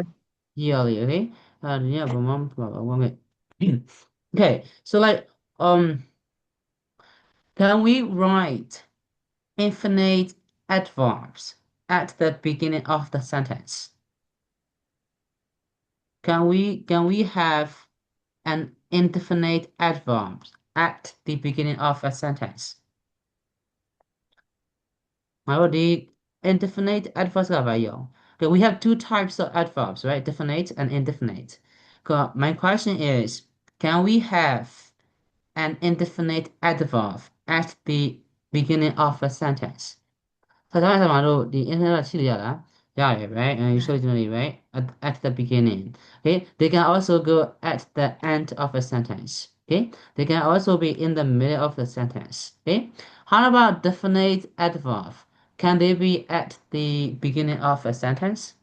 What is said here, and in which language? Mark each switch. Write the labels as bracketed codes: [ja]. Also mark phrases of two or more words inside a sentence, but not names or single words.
[en] yearly okay yeah but mom okay so like can we write infinite adverbs at the beginning of the sentence can we have an indefinite adverb at the beginning of a sentence [my] ငါတို့ဒီ [en] indefinite adverbs [my] ကဘာရော [en] okay we have two types of adverbs right definite and indefinite my question is can we have an indefinite adverb at the beginning of a sentence [my] ဆိုတော့ကျွန်တော်တို့ဒီ [en] internet [my] ရှိရလားရတယ် [en] right and usually right at the beginning okay they can also go at the end of a sentence okay they can also be in the middle of the sentence okay how about definite adverb can they be at the beginning of a sentence